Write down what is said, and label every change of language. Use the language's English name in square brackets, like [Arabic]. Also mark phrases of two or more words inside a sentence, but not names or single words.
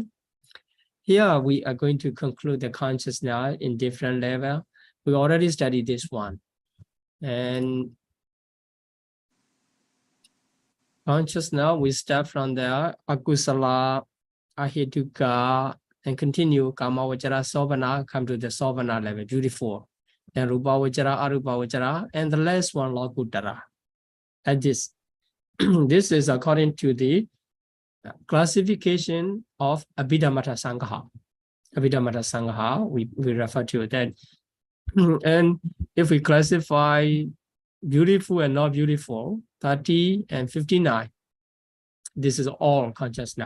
[English] Here we are going to conclude the consciousness in different level. We already studied this one. And consciousness, we start from the [Pali] akusala, ahituka, [English] and continue [Pali] kama vajara sovana, [English] come to the sovana level, beautiful. Then [Pali] rupa vajara, arupa vajara, [English] and the last one, Lokuttara. Like this. This is according to the classification of Abhidhamma Sangha. Abhidhamma Sangha, we refer to that. And if we classify beautiful and not beautiful, 30 and 59, this is all consciousness.